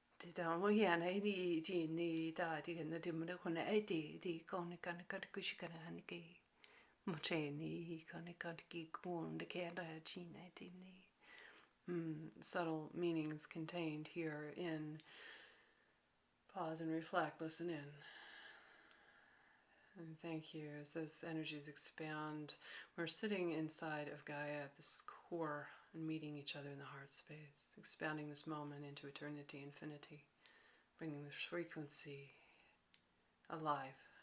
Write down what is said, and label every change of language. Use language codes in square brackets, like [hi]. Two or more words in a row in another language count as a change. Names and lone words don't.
[en] Down well, yeah, ni ni da di na di mo ko na di ko na kan ka ku shi kana han ki mo che ni ko na ka ki kun de ka da chi na di ni. Subtle meanings contained here in pause and reflect, listen in. And thank you. As those energies expand, we're sitting inside of Gaia at this core and meeting each other in the heart space, expanding this moment into eternity, infinity, bringing this frequency alive.